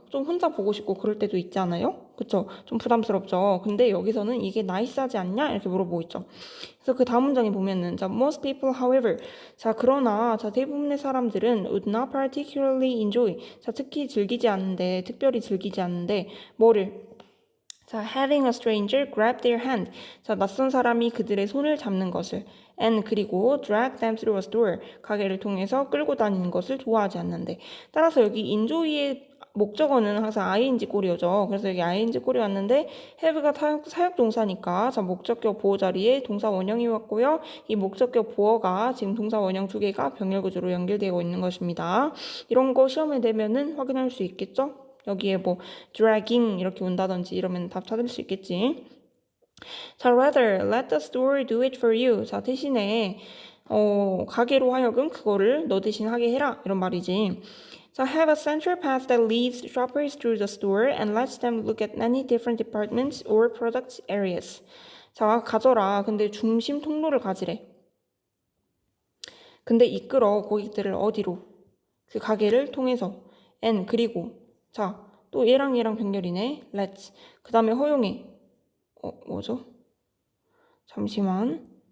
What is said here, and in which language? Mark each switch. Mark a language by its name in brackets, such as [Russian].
[Korean] 좀 혼자 보고 싶고 그럴 때도 있잖아요? 그쵸? 좀 부담스럽죠? 근데 여기서는 이게 나이스하지 않냐? 이렇게 물어보고 있죠. [English] 그래서 그 다음 문장에 보면은, 자, most people, however. 자, [Korean] 그러나, 자, 대부분의 사람들은 [English] would not particularly enjoy. [Korean] 자, 특별히 즐기지 않는데, 뭐를? [English] 자, having a stranger grab their hand. [Korean] 자, 낯선 사람이 그들의 손을 잡는 것을. [English] and [Korean] 그리고 [English] drag them through a store. [Korean] 가게를 통해서 끌고 다니는 것을 좋아하지 않는데. 따라서 여기 enjoy의 목적어는 항상 ing 꼬리어죠. 그래서 여기 ing 꼬리 왔는데 have가 사역 동사니까 자, 목적격 보호 자리에 동사 원형이 왔고요. 이 목적격 보어가 지금 동사 원형 두 개가 병렬 구조로 연결되어 있는 것입니다. 이런 거 시험에 내면은 확인할 수 있겠죠? 여기에 뭐 dragging 이렇게 온다든지 이러면 답 찾을 수 있겠지. [English] 자, rather let the store do it for you. [Korean] 자, 대신에 가게로 하여금 그거를 너 대신 하게 해라 이런 말이지. [English] 자, have a central path that leads shoppers through the store and lets them look at many different departments or product areas. [Korean] 자, 가져라. 근데 중심 통로를 가지래. 근데 이끌어 고객들을 어디로? 그 가게를 통해서. and 그리고 자, 또 얘랑 병렬이네. let's. 그 다음에 허용해. 뭐죠? 잠시만.